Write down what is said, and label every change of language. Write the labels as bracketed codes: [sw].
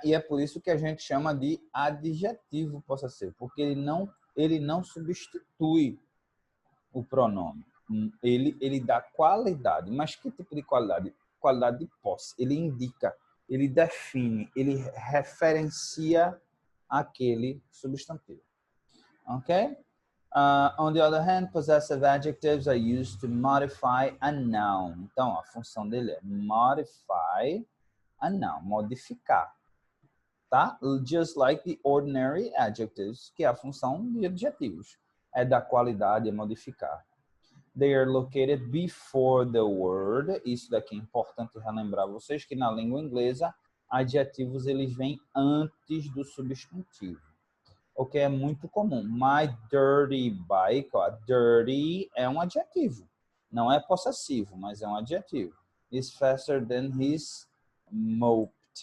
[pt] E é por isso que a gente chama de adjetivo possessivo, porque ele não substitui o pronome. Ele dá qualidade. Mas que tipo de qualidade? Qualidade de posse. Ele indica, ele define, ele referencia aquele substantivo. Ok? [en] On the other hand, possessive adjectives are used to modify a noun. [pt] Então, a função dele é [en] modify a noun, [pt] modificar. Tá? [en] Just like the ordinary adjectives, [pt] que é a função de adjetivos. É da qualidade, é modificar. [en] They are located before the word. [pt] Isso daqui é importante relembrar vocês que na língua inglesa, adjetivos eles vêm antes do substantivo. O que é muito comum. [en] My dirty bike, [pt] ó, dirty é um adjetivo. Não é possessivo, mas é um adjetivo. [en] Is faster than his moped.